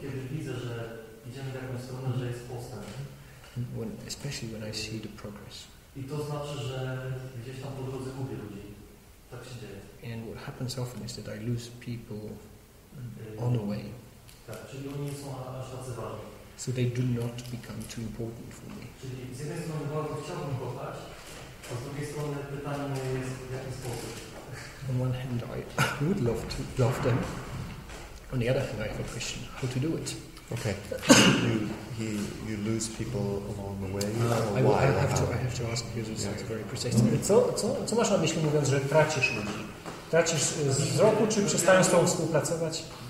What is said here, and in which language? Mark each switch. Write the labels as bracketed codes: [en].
[pl] Kiedy widzę, że idziemy w jakąś stronę, że jest postęp. [en] Especially when I see the progress. [pl] I to znaczy, że gdzieś tam po drodze gubię ludzi. Tak się dzieje. [en] And what happens often is that I lose people on the way. [pl] Tak, czyli oni nie są aż tacy ważni. [en] So they do not become too important for me. [pl] Czyli z jednej strony bardzo chciałbym kochać, a z drugiej strony pytanie moje jest w jaki sposób. [en] On one hand I would love to love them. On the other hand I have a question how to do it. Okay. You lose people along the way? Or I why? have to ask because it's very precise. [pl] Co masz na myśli, mówiąc, że tracisz ludzi? Tracisz z wzroku, czy przestają z tobą współpracować?